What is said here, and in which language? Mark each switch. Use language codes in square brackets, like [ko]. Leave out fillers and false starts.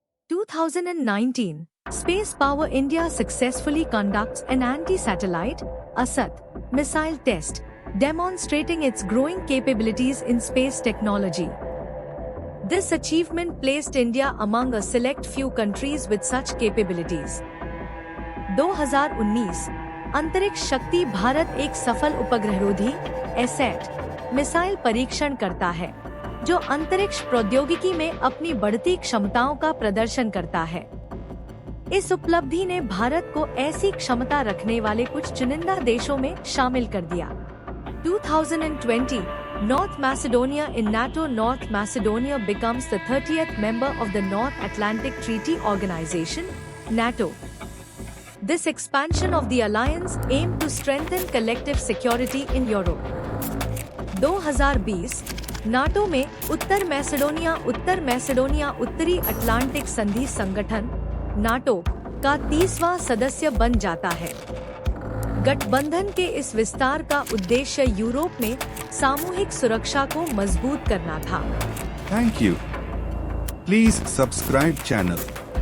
[en] 2019, Space Power India successfully conducts an anti-satellite (ASAT) missile test, demonstrating its growing capabilities in space technology. This achievement placed India among a select few countries with such capabilities. 2019, [hi] अंतरिक्ष शक्ति भारत एक सफल उपग्रहरोधी asset missile परीक्षण करता है, जो अंतरिक्ष प्रौद्योगिकी में अपनी बढ़ती क्षमताओं का प्रदर्शन करता है। इस उपलब्धि ने भारत को ऐसी क्षमता रखने वाले कुछ चुनिंदा देशों में शामिल कर दिया। [en] 2020 North Macedonia in NATO. North Macedonia becomes the 30th member of the North Atlantic Treaty Organization, NATO. This expansion of the alliance aimed to strengthen collective security in Europe. [hi] 2020 NATO में उत्तर मैसेडोनिया उत्तरी अटलांटिक संधि संगठन NATO का 30वां सदस्य बन जाता है। गठबंधन के इस विस्तार का उद्देश्य यूरोप में सामूहिक सुरक्षा को मजबूत करना था। [en] Thank you. Please subscribe channel.